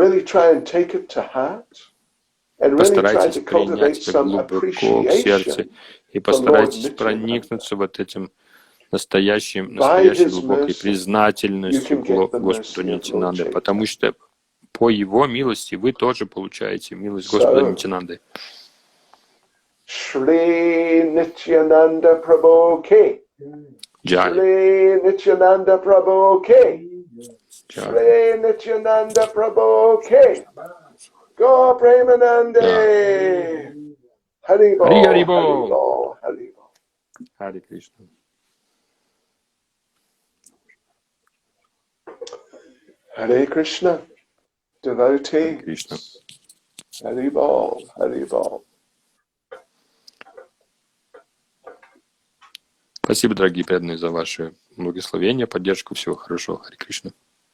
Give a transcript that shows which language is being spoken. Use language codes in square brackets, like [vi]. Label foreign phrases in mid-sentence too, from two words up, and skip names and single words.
[ru] Постарайтесь принять это глубоко в сердце и постарайтесь проникнуться вот этим настоящей глубокой признательностью Господу Нитянанде, потому что по Его милости вы тоже получаете милость Господа Нитянанды. [bn] শ্রী নিত্যানন্দ প্রভু কি. শ্রী নিত্যানন্দ প্রভু কি. শ্রী নিত্যানন্দ প্রভু কি. গো প্রেমানন্দে. হরে বল হরে বল হরে বল. [sa] हरे कृष्ण. हरे कृष्ण. [en] Devotee. [sa] Кришна. [bn] হরে বল হরে বল. [ru] Спасибо, дорогие преданные, за ваше благословение, поддержку. Всего хорошего. [sa] हरे कृष्ण.